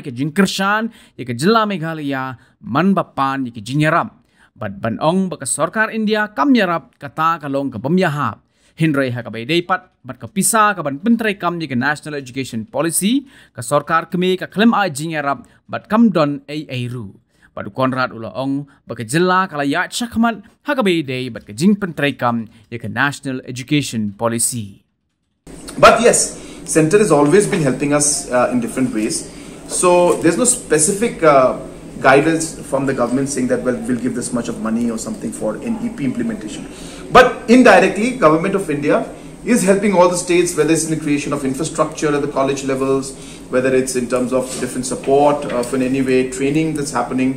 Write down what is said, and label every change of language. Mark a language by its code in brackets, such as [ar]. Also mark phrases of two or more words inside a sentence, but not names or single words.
[kha] ke jingkershan ya ke Jylla Meghalaya man bapan ya ke jingyarap bad banong baka Sarkar India kam yarap kata kalong ke pemyahap Henry ha ka bay pat bad ka pisa ka ban Pyntreikam ya ke [en] national education policy [kha] ka Sarkar keme ka klem ai jingyarap bad kam don ai ru badu konrad ulo ong baka Jylla kala ya chakmat ha ka bay bad ka jing Pyntreikam ya ke [en] national education policy. But yes, center has always been helping us in different ways. So there's no specific guidance from the government saying that, well, we'll give this much of money or something for NEP implementation. But indirectly, Government of India is helping all the states, whether it's in the creation of infrastructure at the college levels, whether it's in terms of different support in any way, training that's happening.